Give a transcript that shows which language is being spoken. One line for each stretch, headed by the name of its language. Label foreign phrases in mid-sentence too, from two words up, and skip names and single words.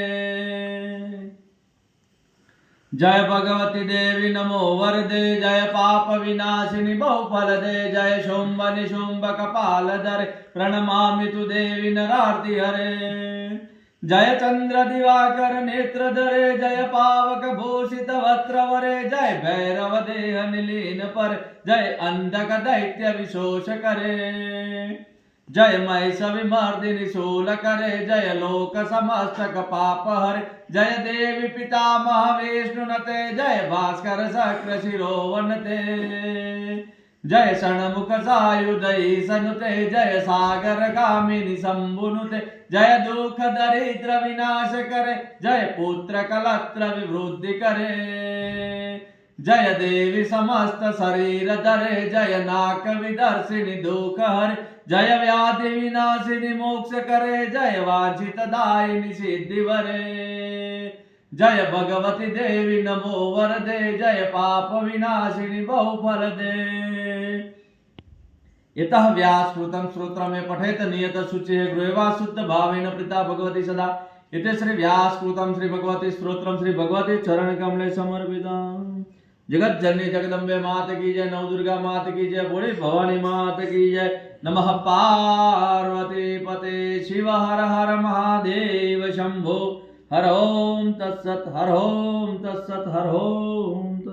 Sanskrit: जय भगवती देवी नमो वरदे जय पाप विनाशिनी बहुफलदे। जय शुंभ निशुंभ कपालधरे प्रणमामि तु देवी नरार्ति हरे। जय चंद्र दिवाकर नेत्रधरे जय पावक भूषित वस्त्रवरे। जय भैरव देह निलीन पर जय अंधक दैत्य विशोष करे। जय महिष विमर्दिनी शूल करे जय लोक समस्तक पाप हरे। जय देवी पितामह विष्णुनते जय भास्कर शक्र शिरोवनते। जय षण्मुख सायुधई सनुते जय सागर कामिनी शंभुनुते। जय दुख दरिद्र विनाश करे जय पुत्र कलत्र विवृद्धि करे। जय देवी समस्त शरीर धरे जय नाक विदर्शिनी दुख हरे। जय व्याधि विनाशिनी मोक्ष करे जय वांछित दायिनी सिद्धि वरे। जय भगवती देवी नमो वरदे जय पाप विनाशिनी बहुफल दे। यतः व्यासकृतं श्रोत्रमे पठेत नियत शुचिः गृहेवा शुद्ध भावेन प्रीता भगवती सदा। इति श्री व्यासकृतं श्री भगवती स्तोत्रम श्री भगवती चरण कमले समर्पितम्।
Hindi: जगत जननी जगदम्बे मात की जय। नव दुर्गा मात की जय। बूढ़ी भवानी मात की जय।
Sanskrit: नमः पार्वती पते शिव हर हर महादेव शंभो। हर ओम तत्सत हर ओम तत्सत हर ओम।